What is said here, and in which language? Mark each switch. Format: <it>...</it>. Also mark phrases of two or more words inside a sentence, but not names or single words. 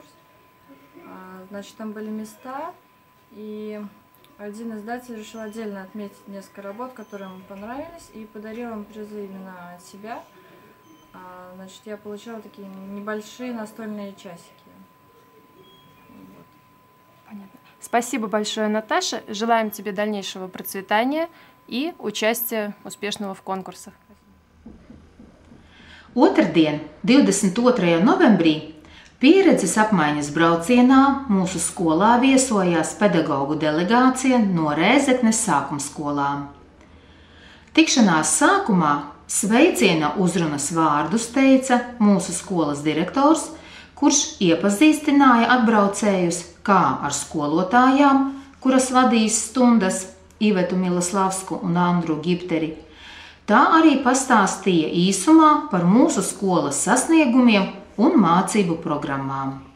<ru>Значит, там были места, и один издатель решил отдельно отметить несколько работ, которые ему понравились, и подарил им призы именно от себя. Значит, я получала такие небольшие настольные часики. Вот. Понятно. Спасибо большое, Наташа. Желаем тебе дальнейшего процветания и участия успешного в конкурсах.</ru> <lv>Otrdien, 22. novembrī, pieredzes apmaiņas braucienā mūsu skolā viesojās pedagogu delegācija no Rēzeknes sākumskolām. Tikšanās sākumā sveiciena uzrunas vārdus teica mūsu skolas direktors, kurš iepazīstināja atbraucējus kā ar skolotājām, kuras vadīs stundas Ivetu Miloslavsku un Andru Gipteri, tā arī pastāstīja īsumā par mūsu skolas sasniegumiem un mācību programmām.</lv>